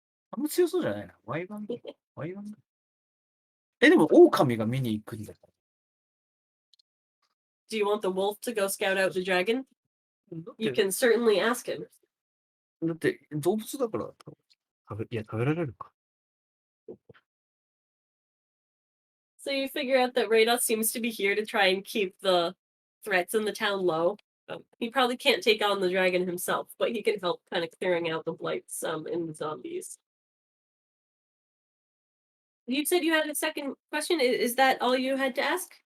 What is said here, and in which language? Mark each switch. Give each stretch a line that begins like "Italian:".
Japanese: あんま強そうじゃないな。ワイワンワイワンでも、狼が見に行くんだ。
English: Do you want the wolf to go scout out the dragon?
Japanese: だっ
English: You
Japanese: て、
English: can certainly ask him.
Japanese: だって動物だから食べられるか。
English: So you figure out that Rados seems to be here to try and keep the threats in the town low. He probably can't take on the dragon himself, but he can help kind of clearing out the blights in the zombies. You said you had a second question. Is that all you had to ask?